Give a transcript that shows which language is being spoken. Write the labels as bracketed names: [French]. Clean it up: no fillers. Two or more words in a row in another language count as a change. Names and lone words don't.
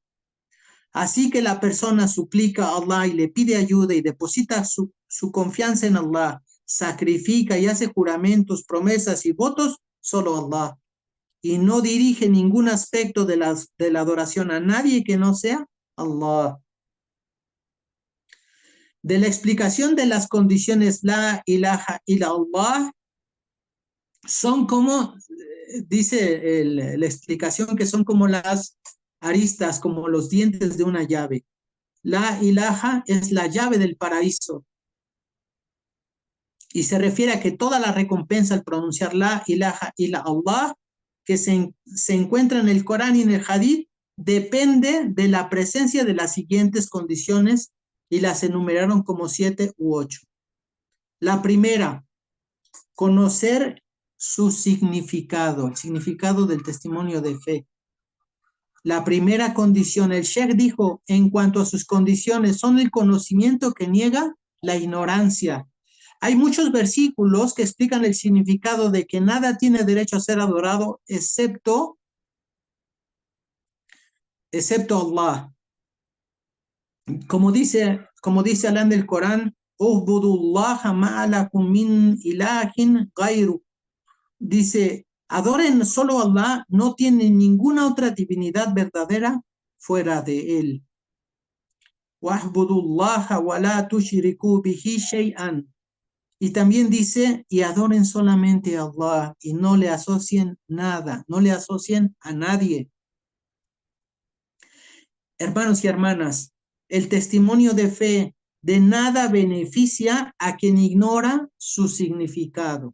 [Spanish] Así que la persona suplica a Allah y le pide ayuda y deposita su confianza en Allah, sacrifica y hace juramentos, promesas y votos solo a Allah y no dirige ningún aspecto de la adoración a nadie que no sea Allah. De la explicación de las condiciones [Arabic] لا إله إلا الله [Spanish] son como, dice la explicación que son como las aristas, como los dientes de una llave. [Arabic] لا إله [Spanish] es la llave del paraíso y se refiere a que toda la recompensa al pronunciar [Arabic] لا إله إلا الله [Spanish] que se encuentra en el Corán y en el Hadith depende de la presencia de las siguientes condiciones y las enumeraron como 7 u 8. La primera, conocer su significado, el significado del testimonio de fe. La primera condición, el Sheikh dijo, en cuanto a sus condiciones, son el conocimiento que niega la ignorancia. Hay muchos versículos que explican el significado de que nada tiene derecho a ser adorado excepto Allah. Como dice Allah en el Corán, [Arabic] اعبدوا الله ما لكم من إله غيره. [Spanish] Dice, adoren solo a Allah, no tienen ninguna otra divinidad verdadera fuera de él. [Arabic] واعبدوا الله ولا تشركوا به شيئا. [Spanish] Y también dice, y adoren solamente a Allah y no le asocien nada, no le asocien a nadie. Hermanos y hermanas, el testimonio de fe de nada beneficia a quien ignora su significado.